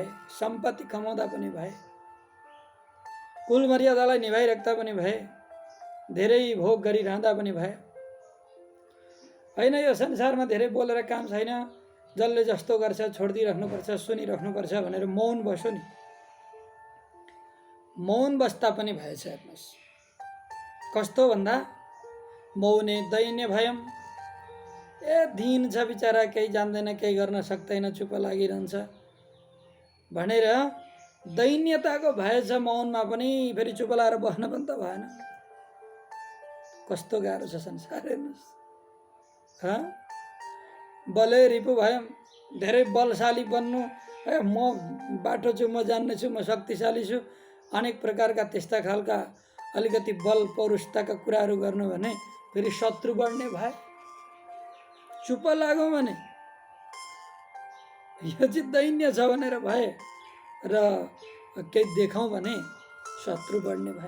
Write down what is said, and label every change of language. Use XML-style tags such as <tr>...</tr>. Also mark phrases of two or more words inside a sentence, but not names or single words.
<ne>सम्पत्ति कमाउँदा पनि भय, कुल मर्यादालाई निभाइराख्दा पनि भय, धेरै भोग गरिरहँदा पनि भय। होइन, यो संसारमा धेरै बोलेर काम छैन, जसले जस्तो गर्छ छोडिदिइराख्नुपर्छ, सुनिराख्नुपर्छ भनेर मौन बस्यो नि, मौन बस्दा पनि भय छ। हेर्नुहोस् कस्तो भन्दा</ne> <sa>मौने दैन्य भयं,</sa> <ne>दीन छ बिचरा, केही जान्दैन, केही गर्न सक्दैन, चुप लागिरहन्छ भनेर दैन्यताको भय छ मौनमा पनि। फेरि चुप लाएर बस्न पनि त भएन। कस्तो गाह्रो छ संसार। हेर्नुहोस्,</ne> <sa>बले रिपु भयं,</sa> <ne>धेरै बलशाली बन्नु, म बाटो छु, म जान्ने छु, म शक्तिशाली छु, अनेक प्रकारका त्यस्ता खालका अलिकति बल पौरुषताका कुराहरू गर्नु भने फेरि शत्रु बढ्ने भए। चुप लाग्यो भने यो चाहिँ दैन्य छ भनेर भए, र केही देखाउँ भने शत्रु बढ्ने भए।</ne>